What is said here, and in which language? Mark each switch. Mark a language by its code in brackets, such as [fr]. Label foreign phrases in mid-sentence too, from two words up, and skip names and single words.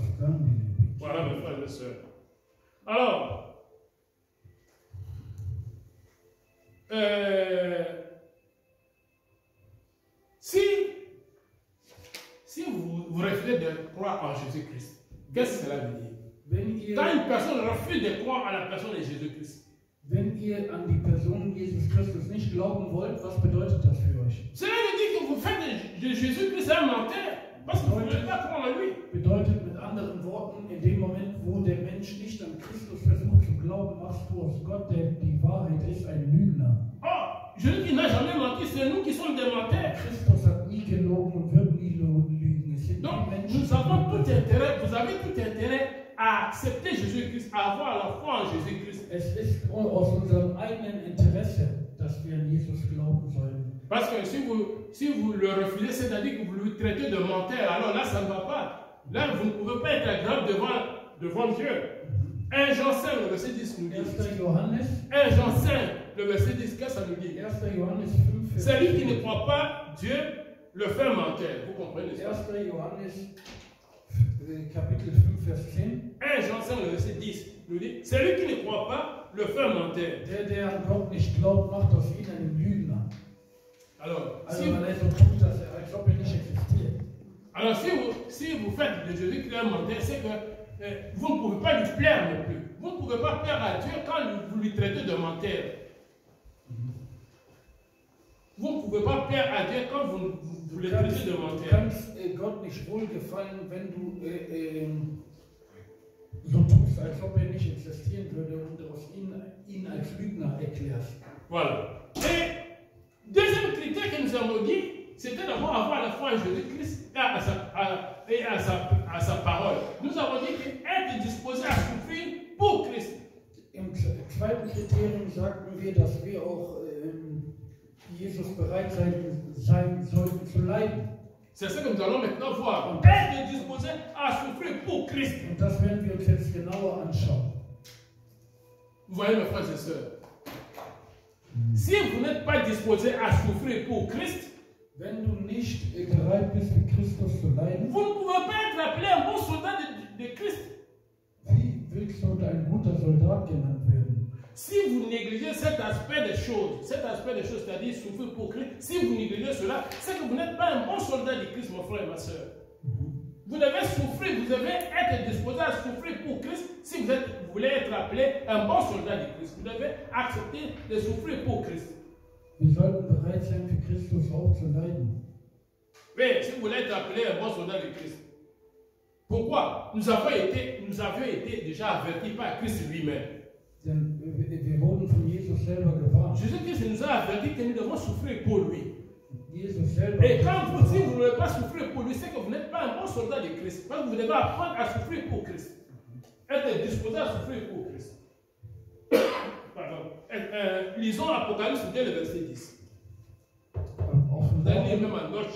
[fr] Voilà, mes frères et sœurs. Alors, si vous refusez de croire en Jésus-Christ, qu'est-ce que cela veut dire? Quand une personne refuse de croire à la personne de Jésus-Christ, [de] wenn ihr an die Person Jesus Christus nicht glauben wollt, was bedeutet das für euch? [fr] Cela veut dire que vous faites de Jésus-Christ un menteur, parce que vous ne voulez pas croire en lui. [de] Bedeutet mit anderen Worten, in dem Moment, wo der Mensch nicht an Christus versucht zu glauben, machst du aus Gott, der die Wahrheit ist, ein Lügner. [fr] Jésus n'a jamais menti, c'est nous qui sommes des menteurs. [de] Christus hat nie gelogen und wird nie lügen. [fr] Donc, nous avons tout intérêt, vous avez tout intérêt à accepter Jésus-Christ, à avoir la foi en Jésus-Christ. [de] Es ist aus unserem eigenen Interesse, dass wir an Jesus glauben sollen. [fr] Parce que si vous le refusez, c'est-à-dire que vous le traitez de menteur, alors là, ça ne va pas. Là, vous ne pouvez pas être agréable devant Dieu. 1 Jean 5, le verset 10 nous dit. 1 Jean 5, le verset 10, qu'est-ce que ça nous dit? [de] 1. Johannes 5, [fr] celui qui ne croit pas Dieu le fait menteur. Vous comprenez ça? [de] 1. Johannes Kapitel 5, Vers 10. [fr] 1 Jean 5, le verset 10 nous dit, celui qui ne croit pas le fait menteur. [de] Der an Gott nicht glaubt, macht aus ihn einen Lügner. [fr] Alors, [de] also, weil er so tut, als ob er nicht existiert. [fr] Alors, si vous faites de Jésus-Christ un menteur, c'est que vous ne pouvez pas lui plaire non plus. Vous ne pouvez pas plaire à Dieu quand vous lui traitez de menteur. Vous ne pouvez pas plaire à Dieu quand vous le traitez de menteur. [de] Du kannst Gott nicht wohlgefallen, wenn du so tust, als ob er nicht existieren würde und aus ihn als Lügner erklärst. [fr] Voilà. Et deuxième critère que nous avons dit, c'était d'abord avoir la foi en Jésus-Christ et à sa parole. Nous avons dit qu'être disposé à souffrir pour Christ. [de] Im zweiten Kriterium sagten wir, dass wir auch Jesus bereit sein sollten zu leiden. [fr] C'est ce que nous allons maintenant voir. Être disposé à souffrir pour Christ. [de] Und das werden wir uns jetzt genauer anschauen. [fr] Vous voyez, mes frères et sœurs, si vous n'êtes pas disposé à souffrir pour Christ, [de] wenn du nicht bereit bist, für Christus zu leiden, [fr] vous ne pouvez pas être appelé un bon soldat de Christ. [de] Wie willst du ein guter Soldat genannt werden? [fr] Si vous négligez cet aspect des choses, c'est-à-dire souffrir pour Christ, si vous négligez cela, c'est que vous n'êtes pas un bon soldat de Christ, mon frère et ma soeur. Vous devez souffrir, vous devez être disposé à souffrir pour Christ si vous voulez être appelé un bon soldat de Christ. Vous devez accepter de souffrir pour Christ. [de] Wir sollten bereit sein, für Christus auch zu leiden. [fr] Mais si vous voulez être appelé un bon soldat de Christ, pourquoi? Nous avions été déjà avertis par Christ lui-même. [de] Denn wir wurden von Jesus selber gewarnt. [fr] Jésus-Christ nous a avertis que nous devons souffrir pour lui. [de] Jesus selber. [fr] Et quand si vous ne voulez pas souffrir pour lui, c'est que vous n'êtes pas un bon soldat de Christ. Parce que vous devez apprendre à souffrir pour Christ. Être disposé à souffrir pour Christ. Pardon. Lisons Apocalypse 2, le verset 10. Vous allez lire même en gauche.